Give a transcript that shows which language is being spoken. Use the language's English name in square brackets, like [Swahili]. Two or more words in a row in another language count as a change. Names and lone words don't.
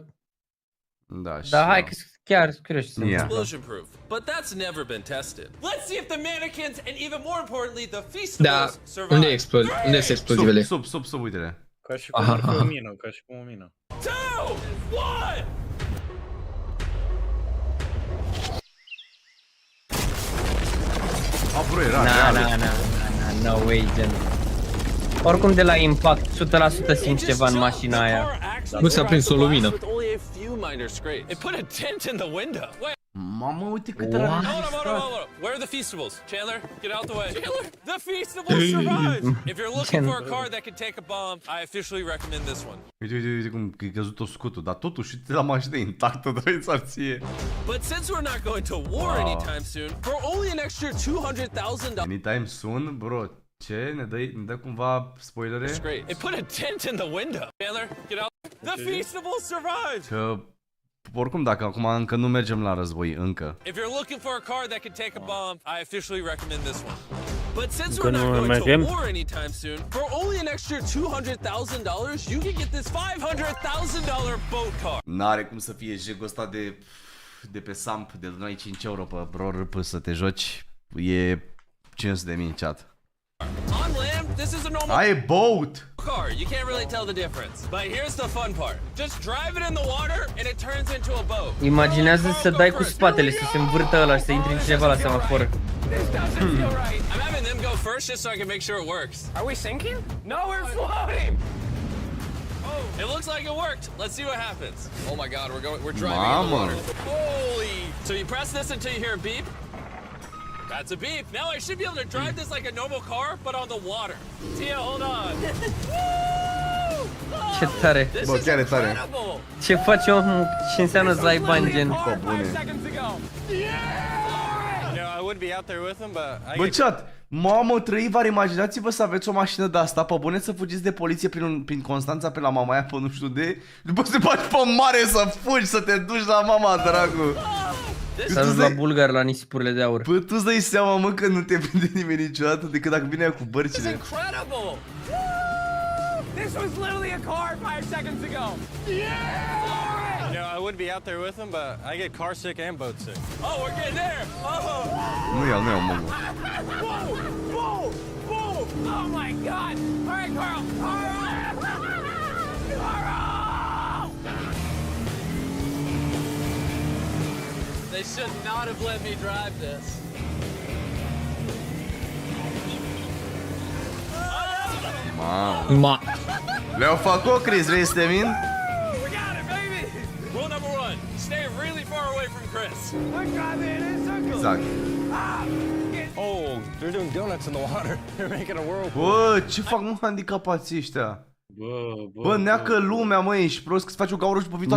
[Romanian] Da, și dar hai că chiar curios ce se [English] Yeah. [Romanian] întâmplă. [English] explosion proof. But that's never been tested. Let's see if the mannequins and even more importantly the [Romanian] Da, [English] Feastables survive. [Romanian] unde sunt explozivele? Sub, uite-le. Ca și cum Aha, ar fi aha. o mină, ca și cum o mină. 2, 1! A, bro, era [English] No way, [Romanian] gen. Oricum de la impact, 100% simți ceva în mașina aia. Nu ți-a prins o lumină. [English] It put a dent in the window. Wait, [Romanian] Mamă, uite cât era [English] What? hold on. Where are the Feastables? Chandler, get out the way. Chandler, the Feastables survived. If you're looking for a car that can take a bomb, I officially recommend this one. [Romanian] Uite cum e căzut-o scutul, dar totuși uite la mașină intactă, doi ție. [English] But since we're not going to war anytime soon, for only an extra $200,000. Anytime soon, bro. [Romanian] Ce? Ne dă cumva spoilere? [English] It's great. It put a dent in the window. Chandler, get out. The Feastables survived. [Romanian] Că oricum dacă acum încă nu mergem la război, încă. [English] If you're looking for a car that can take a bomb, I officially recommend this one. But since [Romanian] Încă [English] we're not [Romanian] nu [English] going [Romanian] mergem. [English] to war anytime soon, for only an extra $200,000, you can get this $500,000 boat car. [Romanian] N-are cum să fie jegul ăsta de pe Samp, de noi 5 euro pe bro râpă să te joci. E 500.000 chat. [English] On land, this is a normal [Romanian] Ai boat! [English] car. You can't really tell the difference. But here's the fun part. Just drive it in the water and it turns into a boat. [Romanian] Imaginează să dai cu spatele, să se învârtă ăla și să intri în cineva la semafor. [English] I'm having them go first just so I can make sure it works. Are we sinking? No, we're floating. It looks like it worked. Let's see what happens. Oh my god, we're driving in the [Romanian] Mamă! [English] water. Holy! So you press this until you hear a beep. That's a beep. Now I should be able to drive this like a normal car, but on the water. Tia, hold on. [Romanian] Ce tare. [English] This [Romanian] Bă, [English] is [Romanian] chiar e tare. [English] incredible. [Romanian] Ce face omul? Ce înseamnă să ai bani, gen? Bă, bune. [English] I would be out there with him, but I [Romanian] Bă, [English] get [Romanian] chat, mamă, trăivar, imaginați-vă să aveți o mașină de asta, pe bune să fugiți de poliție prin Constanța pe la Mamaia, pe nu știu de, după să te faci pe mare să fugi, să te duci la mama, dracu. Să ajungi la bulgar la nisipurile de aur. Bă, tu îți dai seama, mă, că nu te prinde nimeni niciodată decât dacă vine aia cu [English] It's [Romanian] bărcile. [English] incredible. This was literally a car 5 seconds ago. I would be out there with him, but I get car sick and boat sick. Oh, we're getting there. Oh. [Romanian] Nu iau, mă. [English] Oh my god. All right, Carl. Carl! They should not have let me drive this. [Romanian] Mamă. Le-au făcut, Chris, vrei să te min? [English] We got it, baby. Rule number 1, stay really far away from Chris. We're driving in circles. [Romanian] Exact. [English] Oh, they're doing donuts in the water. They're making a whirlpool. [Romanian] Bă, ce fac, mă, handicapații ăștia? Bă, neacă lumea, mă, ești prost că îți faci o gaură și povi toate